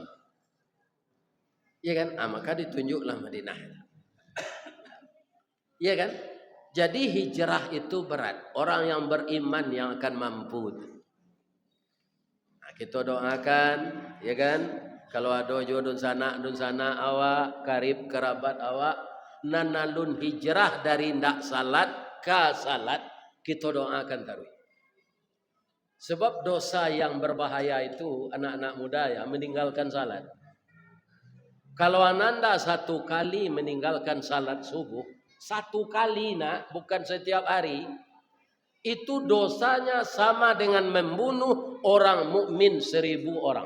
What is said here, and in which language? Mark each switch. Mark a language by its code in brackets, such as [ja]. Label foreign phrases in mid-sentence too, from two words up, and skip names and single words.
[id] Iya kan? Maka ditunjuklah Madinah. Iya kan? Jadi hijrah itu berat. Orang yang beriman yang akan mampu. Kita doakan, ya kan? [min] Kalau ada jodoh dun sana awak, karib kerabat awak, nanalun hijrah dari ndak salat ke salat, kita doakan taruh. [id] Sebab dosa yang berbahaya itu anak-anak muda ya meninggalkan salat. Kalau ananda satu kali meninggalkan salat subuh, satu kali nak, bukan setiap hari, itu dosanya sama dengan membunuh orang mukmin 1000 orang.